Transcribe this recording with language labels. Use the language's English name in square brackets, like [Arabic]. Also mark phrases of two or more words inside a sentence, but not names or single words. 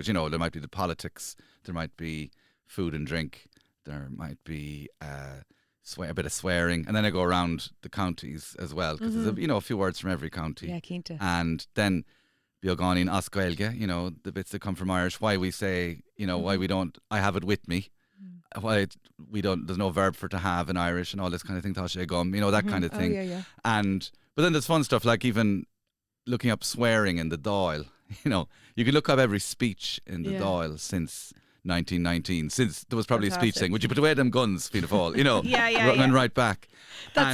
[English] There might be the politics, there might be food and drink, there might be a bit of swearing, and then I go around the counties as well, because there's a few words from every county. Yeah, cainte. And then [Irish] beagainn as Gaeilge, [English] the bits that come from Irish, why we say, why we don't, I have it with me. Why we don't, there's no verb for to have in Irish and all this kind of thing, [Irish] tá sé gom, [English] that kind of thing. Oh, yeah. But then there's fun stuff like even looking up swearing in the Dáil. You can look up every speech in the Dáil since 1919, since there was probably a speech Fantastic. saying, would you put away them guns, Fianna Fáil? Yeah. Right back. That's